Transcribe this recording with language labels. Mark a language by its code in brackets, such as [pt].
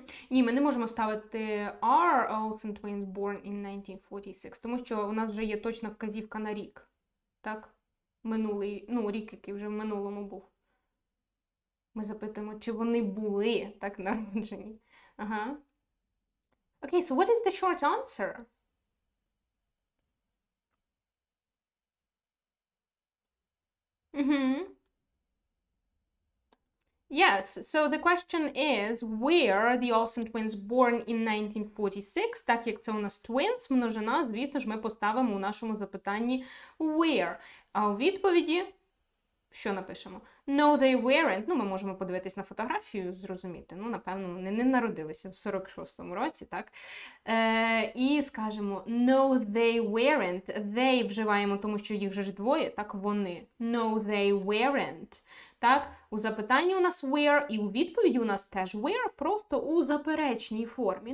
[uk] Ні, ми не можемо ставити [en] are Olsen twins born in 1946, [uk] тому що у нас вже є точна вказівка на рік. Так? Минулий, рік, який вже в минулому був. Ми запитуємо, чи вони були так народжені. Ага. [en] Okay, so what is the short answer? Yes, so the question is, were the Olsen twins born in 1946? [uk] Так як це у нас twins, множина, звісно ж, ми поставимо у нашому запитанні where. А у відповіді що напишемо? [en] No, they weren't. [uk] Ну, ми можемо подивитись на фотографію, зрозуміти. Ну, напевно, вони не народилися в 46-му році, так? І скажемо [en] no, they weren't. [uk] They вживаємо, тому що їх же ж двоє, так, вони. [en] No, they weren't. [uk] Так, у запитанні у нас were, і у відповіді у нас теж were, просто у заперечній формі.